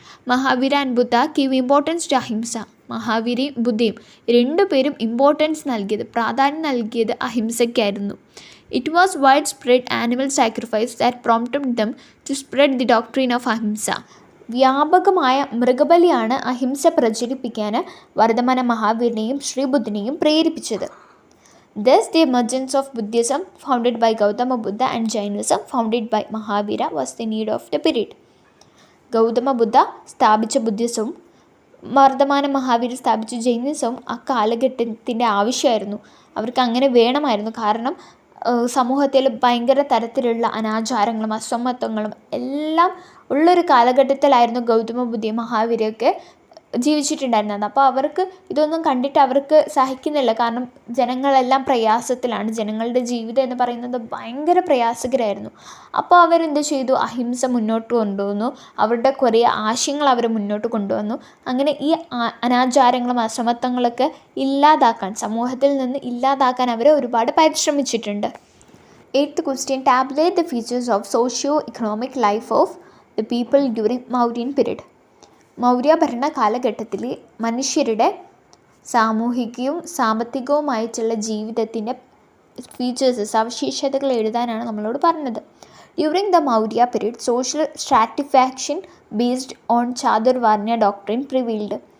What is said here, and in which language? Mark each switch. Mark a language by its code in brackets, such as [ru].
[en] Mahavira and Buddha give importance to ahimsa. [ml] മഹാവീരയും ബുദ്ധയും രണ്ടുപേരും പ്രാധാന്യം നൽകിയത് അഹിംസയ്ക്കായിരുന്നു. [en] It was widespread animal sacrifice that prompted them to spread the doctrine of ahimsa. [ml] വ്യാപകമായ മൃഗബലിയാണ് അഹിംസ പ്രചരിപ്പിക്കാൻ വർദ്ധമാന മഹാവീരനെയും ശ്രീബുദ്ധനെയും പ്രേരിപ്പിച്ചത്. [en] Thus, the emergence of Buddhism founded by Gautama Buddha and Jainism founded by Mahavira was the need of the period. [ml] Gautama ബുദ്ധ സ്ഥാപിച്ച ബുദ്ധിസവും വർദ്ധമാന മഹാവീര സ്ഥാപിച്ച ജൈനിസവും ആ കാലഘട്ടത്തിൻ്റെ ആവശ്യമായിരുന്നു. അവർക്ക് അങ്ങനെ വേണമായിരുന്നു. കാരണം സമൂഹത്തിൽ ഭയങ്കര തരത്തിലുള്ള അനാചാരങ്ങളും അസമത്വങ്ങളും എല്ലാം ഉള്ളൊരു കാലഘട്ടത്തിലായിരുന്നു ഗൗതമ ബുദ്ധയും മഹാവീരയൊക്കെ ജീവിച്ചിട്ടുണ്ടായിരുന്നത്. അപ്പോൾ അവർക്ക് ഇതൊന്നും കണ്ടിട്ട് അവർക്ക് സഹിക്കുന്നില്ല. കാരണം ജനങ്ങളെല്ലാം പ്രയാസത്തിലാണ്. ജനങ്ങളുടെ ജീവിതം എന്ന് പറയുന്നത് ഭയങ്കര പ്രയാസകരമായിരുന്നു. അപ്പോൾ അവരെന്ത് ചെയ്തു? അഹിംസ മുന്നോട്ട് കൊണ്ടുവന്നു. അവരുടെ കുറേ ആശയങ്ങൾ അവർ മുന്നോട്ട് കൊണ്ടുവന്നു. അങ്ങനെ ഈ അനാചാരങ്ങളും അസമത്വങ്ങളൊക്കെ ഇല്ലാതാക്കാൻ, സമൂഹത്തിൽ നിന്ന് ഇല്ലാതാക്കാൻ അവർ ഒരുപാട് പരിശ്രമിച്ചിട്ടുണ്ട്. [en] 8th question, tabulate the features of socio-economic life of the people during Mauryan period. [ml] Maurya ഭരണ കാലഘട്ടത്തിൽ മനുഷ്യരുടെ സാമൂഹികവും സാമ്പത്തികവുമായിട്ടുള്ള ജീവിതത്തിൻ്റെ ഫീച്ചേഴ്സ്, സവിശേഷതകൾ എഴുതാനാണ് നമ്മളോട് പറഞ്ഞത്. [en] During the Maurya period social stratification based on chaturvarnya doctrine prevailed.